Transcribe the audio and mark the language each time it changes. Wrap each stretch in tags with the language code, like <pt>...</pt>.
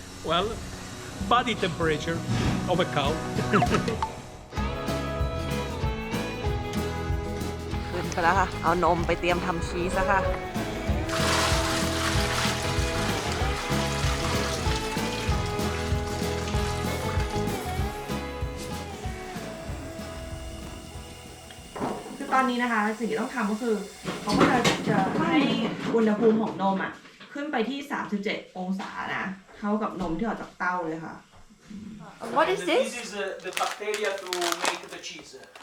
<en>Well, body temperature of a cow.</en> <th>ขึ้นไปแล้วค่ะเอานมไปเตรียมทำชีสแล้วค่ะ อนนี้นะคะสิ่งที่ต้องทำก็คือเขาก็จะให้อุณหภูมิของนมอ่ะขึ้นไปที่ 37 องศานะเท่ากับนมที่ออกจากเต้าเลยค่ะ</th> <en>What is this? This is the bacteria to make the cheese.</en>